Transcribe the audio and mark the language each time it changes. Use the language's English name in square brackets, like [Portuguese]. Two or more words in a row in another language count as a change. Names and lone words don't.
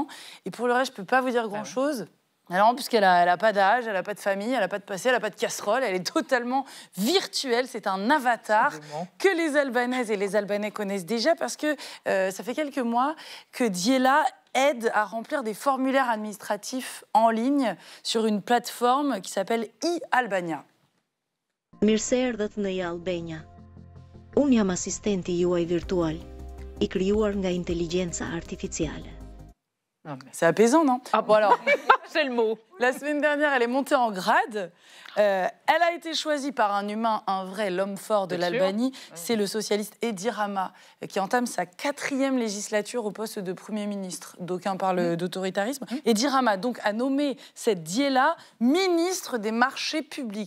[French] Et pour le reste, je ne peux pas vous dire grand-chose. Alors, puisqu'elle n'a pas d'âge, elle n'a pas de famille, elle n'a pas de passé, elle n'a pas de casserole, elle est totalement virtuelle. C'est un avatar que les Albanaises et les Albanais connaissent déjà parce que ça fait quelques mois que Diela aide à remplir des formulaires administratifs en ligne sur une plateforme qui s'appelle e-Albania. [Albanian] Mirëseardhët në Albania. Unë jam asistenti juaj virtual, I krijuar nga [Italian] intelligenza artificiale. [French] C'est apaisant, non? Bon alors, c'est le mot. La semaine dernière, elle est montée en grade. Elle a été choisie par un humain, un vrai, l'homme fort de l'Albanie. C'est le socialiste Edi Rama, qui entame sa 4e législature au poste de Premier ministre. D'aucuns parlent d'autoritarisme. Edi Rama, donc, a nommé cette Diela ministre des marchés publics.